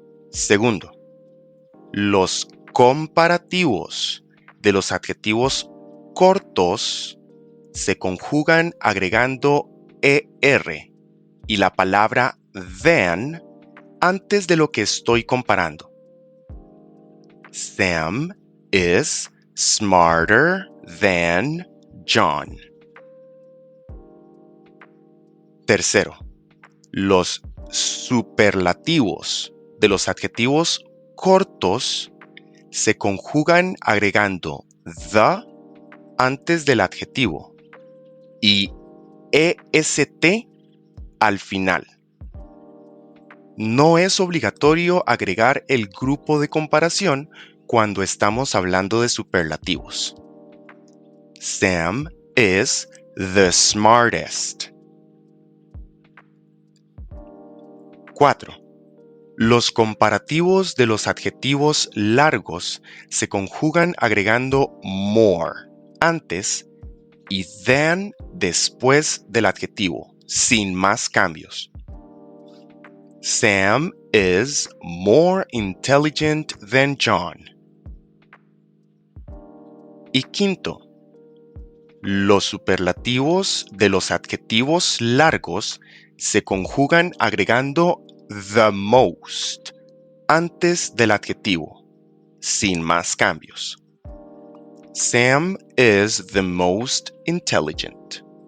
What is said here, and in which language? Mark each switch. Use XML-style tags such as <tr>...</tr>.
<es>Segundo, los comparativos de los adjetivos cortos se conjugan agregando ER y la palabra than antes de lo que estoy comparando.</es> <en>Sam is smarter than John.</en> <es>Tercero, los superlativos de los adjetivos cortos se conjugan agregando the antes del adjetivo y est al final. No es obligatorio agregar el grupo de comparación cuando estamos hablando de superlativos.</es> <en>Sam is the smartest.</en> <es>4. Los comparativos de los adjetivos largos se conjugan agregando more antes y than después del adjetivo, sin más cambios.</es> <en>Sam is more intelligent than John.</en> <es>Y quinto, los superlativos de los adjetivos largos se conjugan agregando the most antes del adjetivo, sin más cambios.</es> <en>Sam is the most intelligent.</en>